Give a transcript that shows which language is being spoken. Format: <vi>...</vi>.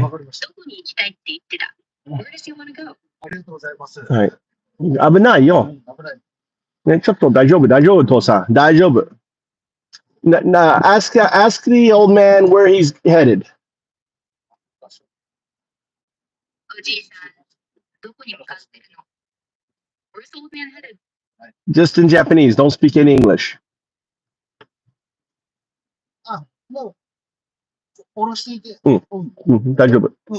<ja>どこに行きたいって言ってた</ja> <en>Where does he want to go?</en> <ja>ありがとうございます。はい。危ないよ。危ない。ね、ちょっと大丈夫、大丈夫、父さん。大丈夫。</ja> <en>ask the old man where he's headed.</en> <ja>おじいさん、どこに向かってるの</ja> <en>Where's the old man headed? Just in Japanese. Don't speak any English.</en> <ja>もう、下ろしていて。うん、大丈夫。</ja>